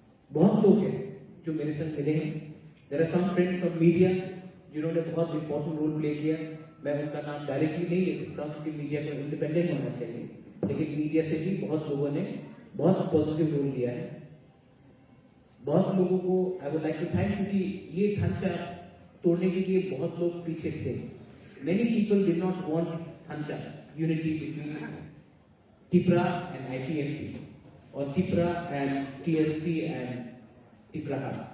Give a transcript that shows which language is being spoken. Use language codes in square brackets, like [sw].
[hi] बहुत लोग हैं जो मेरे साथ मिले हैं. [en] There are some friends from media [hi] जिन्होंने बहुत [en] important role play [hi] किया. मैं उनका नाम डायरेक्टली नहीं ले सकता क्योंकि मीडिया को इंडिपेंडेंट होना चाहिए, लेकिन मीडिया से भी बहुत लोगों ने बहुत पॉजिटिव रोल लिया है. बहुत लोगों को [en] I would like to thank [hi] क्योंकि ये ढांचा तोड़ने के लिए बहुत लोग पीछे थे. [en] Many people did not want ढांचा unity between Tripura and IPFT or Tripura and TSP and Tripura.